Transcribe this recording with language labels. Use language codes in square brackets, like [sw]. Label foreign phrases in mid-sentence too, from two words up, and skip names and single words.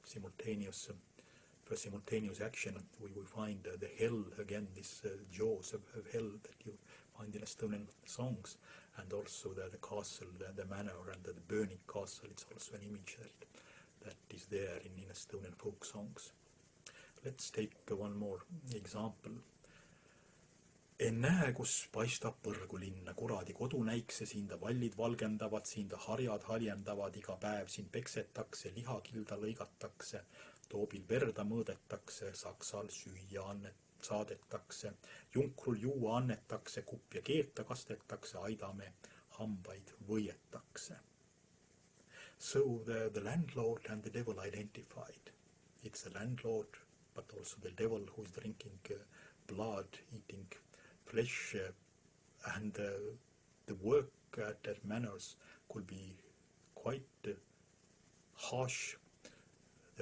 [en] for simultaneous action, we find the hell again, this jaws of hell that you find in Estonian songs, and also the castle, the manor, and the burning castle. It's also an image that is there in Estonian folk songs. Let's take one more example. [et] Ennäe, kus paistab põrgu linna, kuradi kodunäikse, siin ta vallid valgendavad, siin ta harjad haljendavad, iga päev siin peksetakse, lihakilda lõigatakse, toobil verda mõõdetakse, Saksal süüa saadetakse, junkrul juua annetakse, kupp ja keeta kastetakse, aidame hambaid võietakse. [en] So the landlord and the devil identified. It's the landlord, but also the devil who is drinking blood, eating flesh, and the work at manors could be quite harsh.